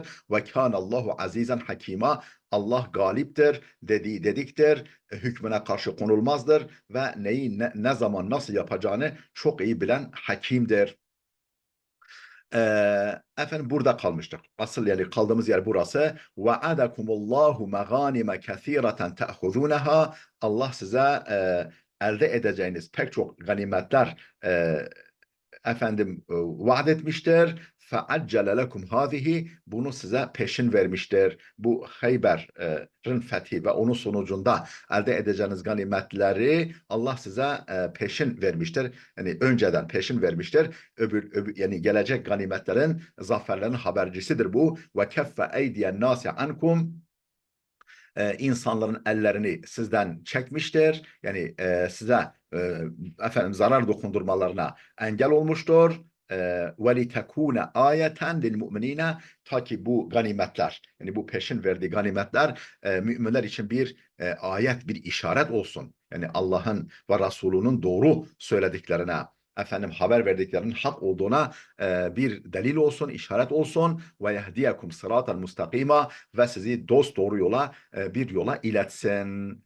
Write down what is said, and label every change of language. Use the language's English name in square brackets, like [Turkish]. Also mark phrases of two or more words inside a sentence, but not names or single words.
[Arabic] وكان الله عزيزا حكيما. [Turkish] Allah galiptir, dediktir, hükmüne karşı konulmazdır ve neyi ne zaman nasıl yapacağını çok iyi bilen hakimdir. Burada kalmıştık. Asıl yani kaldığımız yer burası. [Arabic] وَعَدَكُمُ مَغَانِمَ كَثِيرَةً تَأْخُذُونَهَا. [Turkish] Allah size elde edeceğiniz pek çok ganimetler vaat etmiştir. [Arabic] فَعَجَّلَ لَكُمْ هَذِهِ. [Turkish] Bunu size peşin vermiştir. Bu Hayber'in fethi ve onun sonucunda elde edeceğiniz ganimetleri Allah size peşin vermiştir. Yani önceden peşin vermiştir. Yani gelecek ganimetlerin, zaferlerin habercisidir bu. [Arabic] وَكَفَّ اَيْدِيَ النَّاسِ عَنْكُمْ. [Turkish] İnsanların ellerini sizden çekmiştir. Yani size zarar dokundurmalarına engel olmuştur. [Arabic] وَلِتَكُونَ آيَةً لِلْمُؤْمِنِينَ. [Turkish] Ta ki bu ganimetler, yani bu peşin verdiği ganimetler müminler için bir ayet, bir işaret olsun. Yani Allah'ın ve Resulünün doğru söylediklerine, haber verdiklerinin hak olduğuna bir delil olsun, işaret olsun. [Arabic] ويهديكم صراطا مستقيما. [Turkish] Ve sizi dost doğru yola bir yola iletsin.